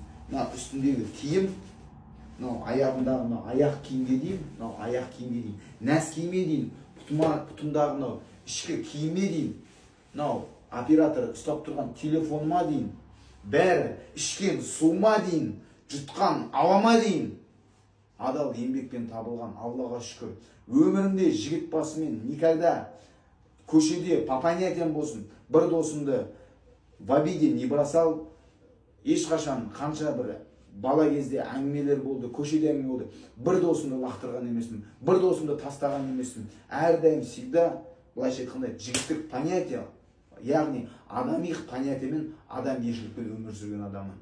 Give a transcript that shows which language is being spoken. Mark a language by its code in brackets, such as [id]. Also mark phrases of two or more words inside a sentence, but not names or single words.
[kk] Мына үстіндегі киім, мынау аяғымдағы мынау аяқ киімге дейін, мынау аяқ киімге дейін, нәс киімге дейін, бұтымдағы мынау ішкі киімге дейін, мынау оператор ұстап тұрған телефоныма дейін, бәрі ішкен суыма дейін, жұтқан ауама дейін адал еңбекпен табылған, Аллаға шүкір. Өмірімде жігіт басымен никогда көшеде [ru] по понятиям [kk] болсын, бір досымды [ru] в обиде не бросал. [kk] Ешқашан қанша бір бала кезде әңгімелер болды, көшеде әңгіме болды, бір досымды лақтырған емеспін, бір досымды тастаған емеспін. Әрдайым всегда былайша айтқанда жігіттік понятие, яғни адами понятиемен адамгершілікпен өмір сүрген адаммын.